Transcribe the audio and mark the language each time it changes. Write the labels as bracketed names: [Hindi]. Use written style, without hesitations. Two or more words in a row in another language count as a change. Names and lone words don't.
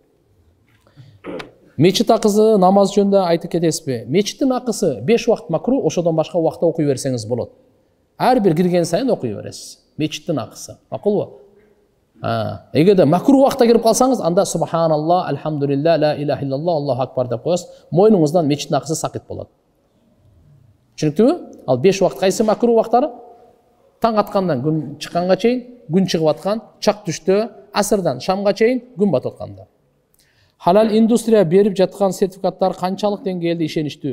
[Kyrgyz] Мечит акысы намаз жөнүндө айтып кетесизби? Мечиттин акысы 5 убакыт макру, ошодон башка убакта окуй берсеңиз болот. Ар бир кирген сайын окуй бересиз. Мечиттин акысы. Макулбу? Эгерде макру убакта кирип калсаңыз, анда субханалла, [Arabic] الحمد لله، لا إله إلا الله، الله أكبر деп коесуз. [Kyrgyz] Мойнуңуздан мечиттин акысы сакыт болот. Түшүнүктүбү? Ал 5 убакыт кайсы макру убактары? Таң аткандан күн чыкканга чейин, күн чыгып аткан, чак түштө, асырдан шамга чейин, күн батып атканда. Halal индустрия берип жаткан сертификаттар канчалык деңгээлде ишеничтүү?